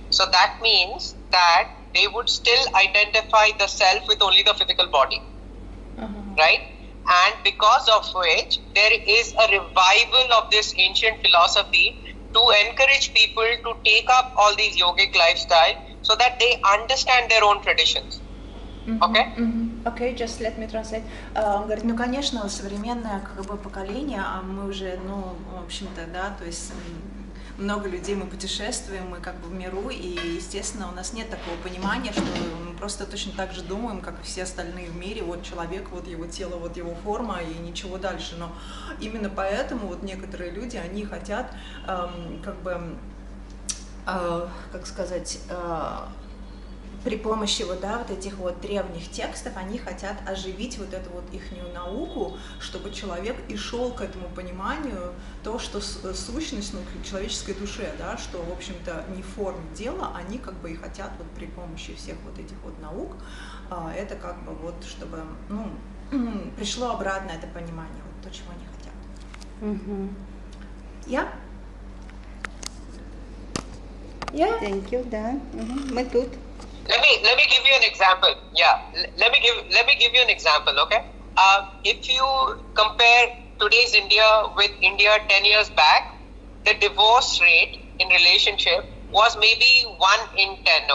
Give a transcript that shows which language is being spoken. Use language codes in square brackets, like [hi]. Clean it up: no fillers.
[en] So that means that they would still identify the self with only the physical body, right? And because of which there is a revival of this ancient philosophy to encourage people to take up all these yogic lifestyle so that they understand their own traditions. Okay? Okay, just let me translate. [ru] Он говорит, ну, конечно, современное как бы поколение, а мы уже, ну, в общем-то, да, то есть много людей, мы путешествуем, мы как бы в миру, и, естественно, у нас нет такого понимания, что мы просто точно так же думаем, как и все остальные в мире, вот человек, вот его тело, вот его форма, и ничего дальше. Но именно поэтому вот некоторые люди, они хотят, как бы, как сказать, при помощи вот, да, вот этих вот древних текстов они хотят оживить вот эту вот ихнюю науку, чтобы человек и шел к этому пониманию, то, что сущность, ну, к человеческой душе, да, что, в общем-то, не в форме дела, они как бы и хотят вот при помощи всех вот этих вот наук, это как бы вот, чтобы, ну, пришло обратно это понимание, вот то, чего они хотят. Я? [en] Yeah, thank you, да. [ru] Мы тут. [en] Let me give you an example. Yeah, let me give you an example. Okay, if you compare today's India with India 10 years back, the divorce rate in relationship was maybe 1 in 10.